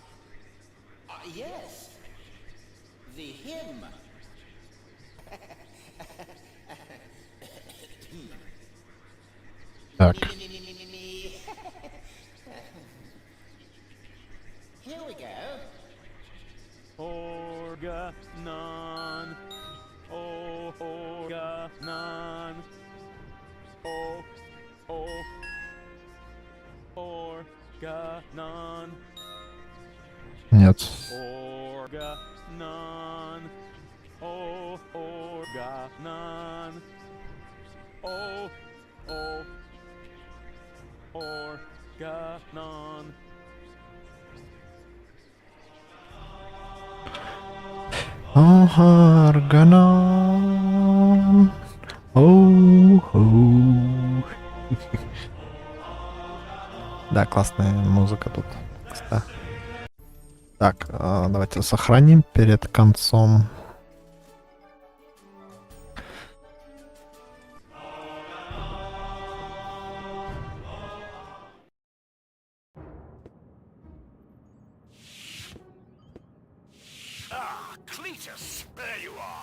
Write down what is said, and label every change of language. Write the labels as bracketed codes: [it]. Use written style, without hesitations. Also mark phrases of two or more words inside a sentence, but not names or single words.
[en] Yes. The hymn. [ru] Так. [en] Here we go. Organon. Oh, organon. Oh, oh. Organon. [ru] Нет. [en] Organon. Oh, organon. Oh, oh. Organon. [ru] Органон. Оу-хоу. Да, классная музыка тут. Да. Так, давайте сохраним перед концом. [en] Ah, Cletus, there you are.